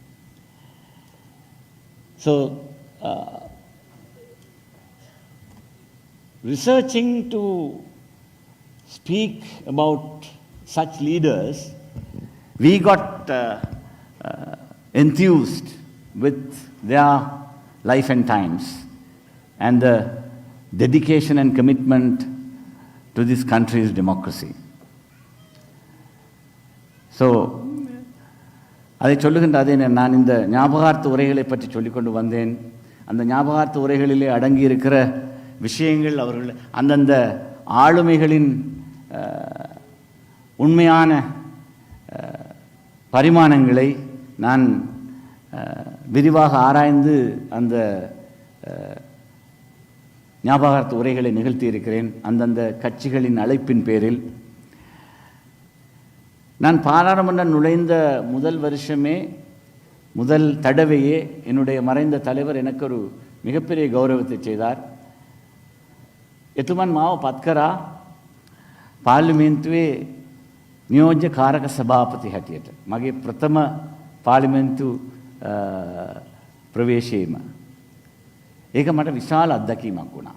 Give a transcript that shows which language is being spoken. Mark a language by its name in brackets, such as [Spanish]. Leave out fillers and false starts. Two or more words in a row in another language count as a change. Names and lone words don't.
[English] So, researching to speak about such leaders, we got enthused with their life and times and the dedication and commitment to this country's democracy. So, [Tamil] அதை சொல்லுகின்ற அதே நான் இந்த ஞாபகார்த்த உரைகளை பற்றி சொல்லிக்கொண்டு வந்தேன். அந்த ஞாபகார்த்த உரைகளிலே அடங்கியிருக்கிற விஷயங்கள் அவர்கள் அந்தந்த ஆளுமைகளின் உண்மையான பரிமாணங்களை நான் விரிவாக ஆராய்ந்து அந்த ஞாபகார்த்த உரைகளை நிகழ்த்தியிருக்கிறேன். அந்தந்த கட்சிகளின் அழைப்பின் பேரில் நான் பாராளுமன்றம் நுழைந்த முதல் வருஷமே, முதல் தடவையே என்னுடைய மறைந்த தலைவர் எனக்கு ஒரு மிகப்பெரிய கௌரவத்தை செய்தார். [Sinhala] එතුමන් මාව පත් කරා පාර්ලිමේන්තුවේ නියෝජ්‍ය කාරක සභාපති හැටියට. මගේ ප්‍රථම පාර්ලිමේන්තු ප්‍රවේශයේම. ඒක මට විශාල අත්දැකීමක් වුණා.